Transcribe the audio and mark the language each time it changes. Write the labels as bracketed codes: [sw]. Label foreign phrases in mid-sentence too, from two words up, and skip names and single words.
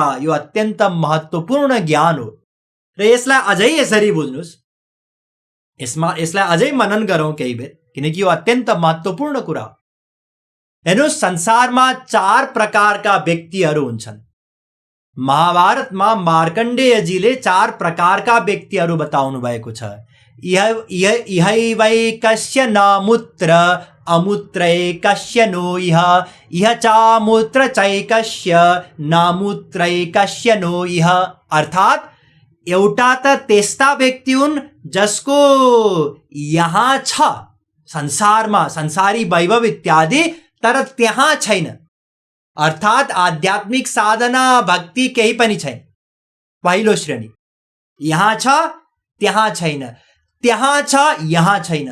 [ne] यो अत्यन्त महत्त्वपूर्ण ज्ञान हो र यसलाई अझै यसरी बुझ्नुस्, यसलाई अझै मनन गरौँ केही बेर, किनकि यो अत्यन्त महत्त्वपूर्ण कुरा हो। हेर्नुहोस्, संसारमा 4 प्रकारका व्यक्तिहरू हुन्छन्। महाभारतमा मार्कण्डेयजीले 4 प्रकारका व्यक्तिहरू बताउनु भएको छ। [sa] इहैवैकस्य नामुत्र अमुत्रैकस्य नो इह, इह चामुत्र चैकस्य नामुत्रैकस्य नो इह। [ne] अर्थात् एउटा त त्यस्ता व्यक्ति हुन् जसको यहाँ छ संसारमा संसारी वैभव इत्यादि, तर त्यहाँ छैन। अर्थात् आध्यात्मिक साधना भक्ति केही पनि छैन। पहिलो श्रेणी, यहाँ छ त्यहाँ छैन, त्यहाँ छ यहाँ छैन।